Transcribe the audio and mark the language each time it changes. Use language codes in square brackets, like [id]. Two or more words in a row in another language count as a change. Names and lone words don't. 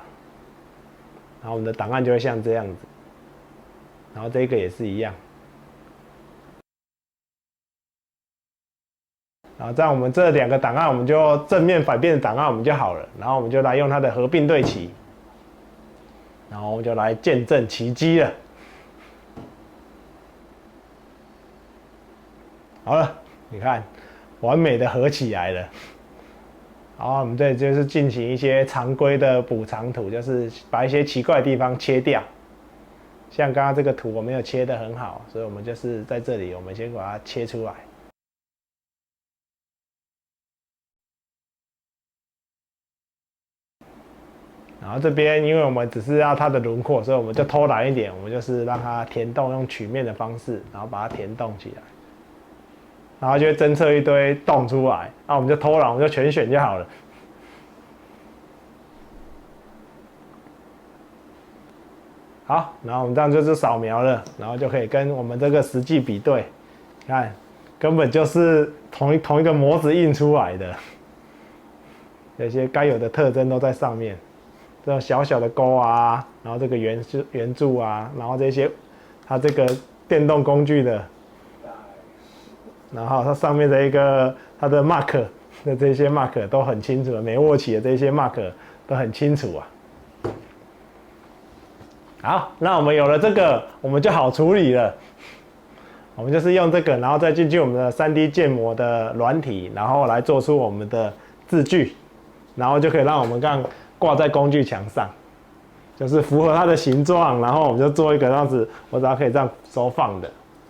[zh] 然後我們的檔案就會像這樣子，然後這個也是一樣，然後這樣我們這2個檔案，我們就正面反面的檔案我們就好了，然後我們就來用它的合併對齊，然後我們就來見證奇蹟了。好了，你看，完美的合起來了。好，我們這裡就是進行一些常規的補償圖，就是把一些奇怪的地方切掉。像剛剛這個圖我沒有切得很好，所以我們就是在這裡，我們先把它切出來。然後這邊因為我們只是要它的輪廓，所以我們就偷懶一點，我們就是讓它填洞，用曲面的方式，然後把它填洞起來。然後就會偵測一堆洞出來，那我們就偷懶，我們就全選就好了。好，然後我們這樣就是掃描了，然後就可以跟我們這個實際比对，看，根本就是同一個模子印出來的，這些該有的特徵都在上面，這種小小的鈎啊，然後這個圓柱啊，然後這些它這個電動工具的。然後它上面的一個它的 mark 的這些 mark 都很清楚，沒握起的這些 mark 都很清楚啊。好，那我們有了這個，我們就好處理了。我們就是用這個，然後再進去我們的3D 建模的軟體，然後來做出我們的字距，然後就可以讓我們這樣掛在工具牆上，就是符合它的形狀，然後我們就做一個這樣子，我只要可以這樣收放的。